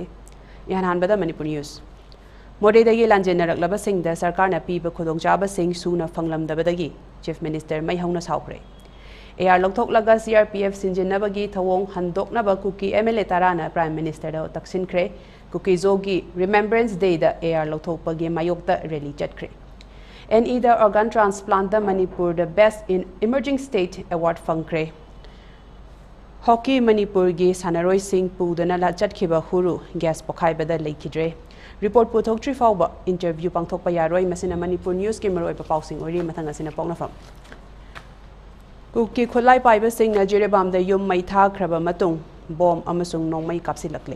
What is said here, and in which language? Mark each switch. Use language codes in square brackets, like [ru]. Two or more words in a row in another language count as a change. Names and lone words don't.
[mni] Enhancement da Manipur News. Mode dagi lanjen naraklaba singda sarkar na piba khudongchaba sing suna phanglam dabadagi [en] Chief Minister [mni] mai hauna saukre. AR lokthok laga CRPF sinjinabagi thawong handoknaba kuki MLA tarana [en] Prime Minister [mni] da taksin kre kuki zogi Remembrance Day da AR lokthok pagi mayok da rally chatkre. NE da organ transplant da Manipur [en] the best in emerging state award [mni] fangkre. Hockey Manipur gi sanaroi sing pudana la chatkhiba huru gas pokhai bada leikidre. Report puthok tri fawba interview pangthok pa yaroi masina Manipur News ki maroi pa pausing ori mathanga sina pokna fam. Kuki khulai paiba sing na jirebam da yum mai tha khraba matung bom amasung nongmai kapsilakle.